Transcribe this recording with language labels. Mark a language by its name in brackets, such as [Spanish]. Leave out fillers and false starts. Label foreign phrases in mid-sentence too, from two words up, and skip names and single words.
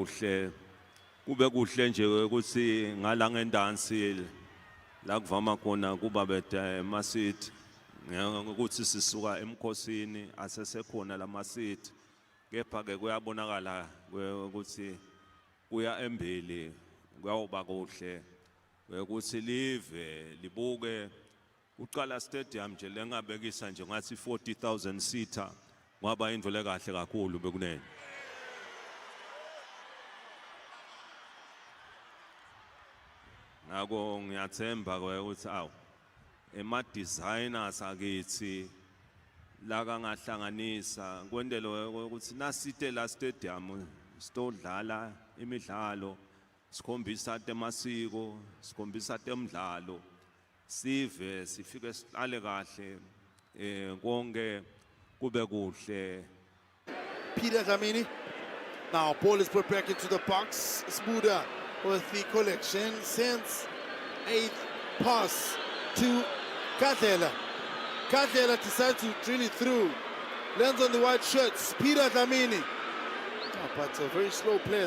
[Swati] kuhle nje ukuthi ngala ngendansi la kuvama khona kuba bede masithi ukuthi sisuka emkhosini asesekhona la masithi kepha ke kuyabonakala ukuthi kuya embili kuyawuba kuhle ukuthi live libuke uqala stadium nje lengabekisa nje ngathi 40,000 seater ngaba indvele kahle kakhulu bekunene. Ngako ngiyathemba ukuthi awu ema designers akithi la kangahlanganisa kwendelo ukuthi nasite la stadium sitodlala imidlalo sikhombisa temasiko sikhombisa temidlalo sive sifike sihlale kahle konke kube kuhle. Peter Dlamini. [English] Now ball is put back into the box. Smuda with the collection. Sends a pass to Kadela. Kadela decides to drill it through. Lands on the white shirts. Peter Dlamini. Oh, but a very slow player.